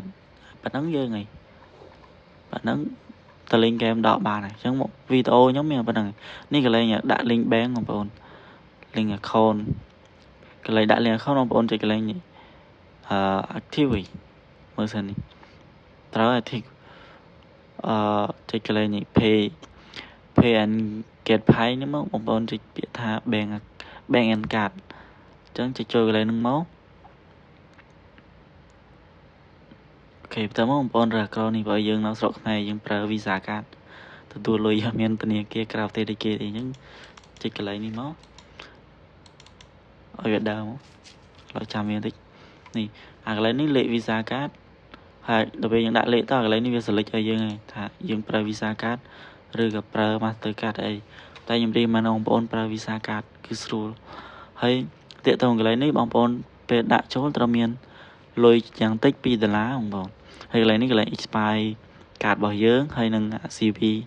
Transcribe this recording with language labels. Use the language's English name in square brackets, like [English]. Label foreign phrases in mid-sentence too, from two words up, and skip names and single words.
[Khmer] ប៉ណ្ណឹងយើងហីប៉ណ្ណឹងតលេងហ្គេមដកបានហើយអញ្ចឹងមកវីដេអូខ្ញុំមានប៉ុណ្ណឹងនេះកន្លែងដាក់ [English] link bank [Khmer] បងប្អូន [English] link account [Khmer] កន្លែងដាក់ [English] link account [Khmer] បងប្អូនចុចកន្លែងនេះactive មើលសិននេះត្រូវ active ចុចកន្លែងនេះ [English] pay and get pay [Khmer] នេះមកបងប្អូនចុចពាក្យថា [English] bank and card [Khmer] អញ្ចឹងចុចចូលកន្លែងហ្នឹងមក អូខេបន្តមកបងប្អូនរើសក្រោយនេះបើយើងនៅស្រុកខ្មែរយើងប្រើ Visa card ទទួលលុយអត់មានធនាគារក្រៅប្រទេសគេទេអញ្ចឹងចុចកន្លែងនេះមក ឲ្យវាដើរមកឡើយចាំវាបន្តិចនេះអាកន្លែងនេះលេខ Visa card ហើយដល់ពេលយើងដាក់លេខតកន្លែងនេះវា select ឲ្យយើងថាយើងប្រើ Visa card ឬក៏ប្រើ Master card អីតែខ្ញុំរៀបមកបងប្អូនប្រើ Visa card គឺស្រួលហើយតាក់ទងកន្លែងនេះបងប្អូនពេលដាក់ចូលត្រូវមានលុយយ៉ាងតិច$2បងប្អូនហើយកន្លែងនេះកន្លែង [English] expire card [Khmer] របស់យើងហើយនឹង CV